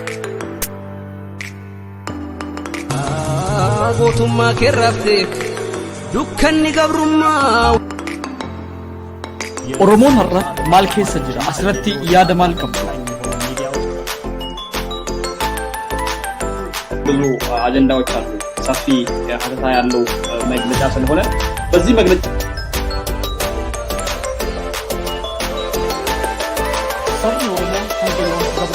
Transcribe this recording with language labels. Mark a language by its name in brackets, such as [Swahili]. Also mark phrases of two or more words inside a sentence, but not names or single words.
[Oromo] gootummaa keerraafteef dukkanni gabrummaa. Oromoon har'a maal keessa jira? Asirratti yaada maal qabdu? [Amharic] ብዙ አጀንዳዎች አሉ። ሰፊ ሀተታ ያለው መግለጫ ስለሆነ በዚህ መግለጫ [English] Some Oromo